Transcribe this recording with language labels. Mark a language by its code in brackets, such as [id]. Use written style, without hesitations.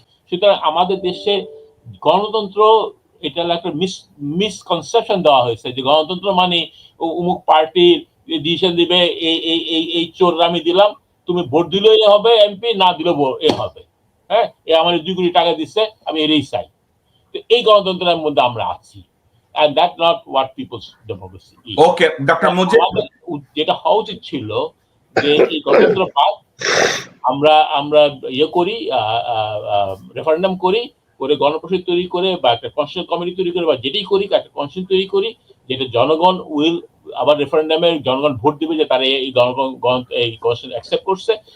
[bn] সুতরাং আমাদের দেশে গণতন্ত্র এটা একটা মিসকনসেপশন দেওয়া হয়েছে যে গণতন্ত্র মানে অমুক পার্টির ডিসিশন দিবে এই চোর আমি দিলাম, তুমি ভোট দিলেও এ হবে এমপি, না দিলেও এ হবে। হ্যাঁ, এ আমার 2 কোটি টাকা দিচ্ছে, আমি এরই চাই। তো এই গণতন্ত্রের মধ্যে আমরা আছি, [en] and that's not what people's democracy is. Okay, Dr. Mujib, [bn] যেটা হওয়া উচিত ছিল যে এই গণতন্ত্র পাক আমরা আমরা ইয়ে করি, রেফারেন্ডাম করি, করে গণপরিষদ তৈরি করে বা একটা কনস্টিটিউশন কমিটি তৈরি করে বা যেটাই করি একটা কনস্টিটিউশন তৈরি করি যেটা জনগণ উইল আবার রেফারেন্ডামে জনগণ ভোট দিবে যে তারা এই জনগণ এই কনস্টিটিউশন অ্যাকসেপ্ট করছে।